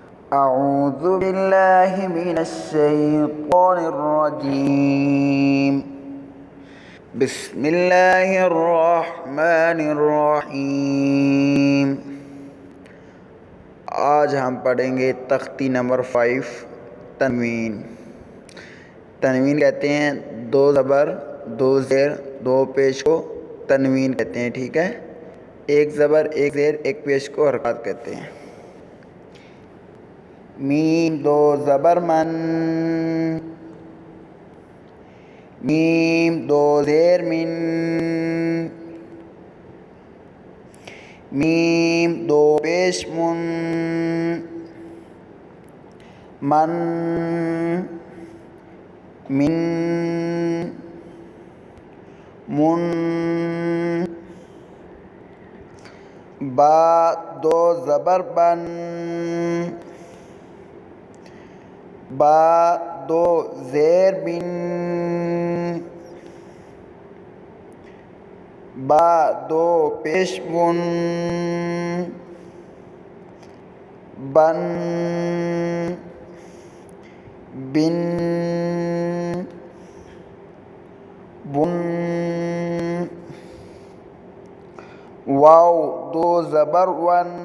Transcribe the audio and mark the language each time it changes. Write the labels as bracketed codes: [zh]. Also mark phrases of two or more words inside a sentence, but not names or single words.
[ar] أعوذ بالله من الشيطان الرجيم بسم الله الرحمن الرحیم۔ [ur] آج ہم پڑھیں گے تختی نمبر 5 تنوین۔ تنوین کہتے ہیں دو زبر، دو زیر، دو پیش کو تنوین کہتے ہیں، ٹھیک ہے۔ ایک زبر، ایک زیر، ایک پیش کو حرکات کہتے ہیں۔ میم دو زبر من، میم دو زیر من، میم دو پیش من، من من من، با دو زبر بن، با دو زیر بن، با دو پیش بن، بن بن بن، واو دو زبر ون،